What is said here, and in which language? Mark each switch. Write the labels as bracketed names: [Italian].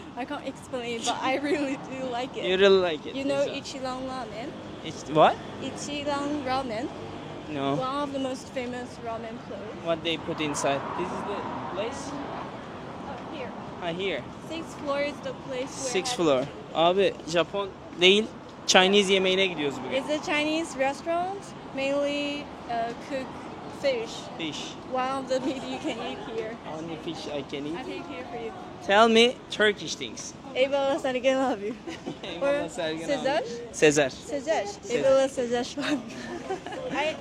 [English] I can't explain it, but I really do like it. You really like it? You know Ichiran Ramen? What? Ichiran Ramen. No. One of the most famous ramen place. What they put inside? This is the place? Here. Here. 6th floor is the place where 6th floor. [Turkish] Abi Japon değil, Chinese yemeğine gidiyoruz bugün. [English] It's a Chinese restaurant, mainly cook fish. Fish. One of the meat you can eat here. Only fish I can eat. I take here for you. Tell me Turkish things. [Turkish] Eyvallah Sergen abi. Eyvallah Sergen abi. Sezer? Sezer. Sezer. Eyvallah Sezer. I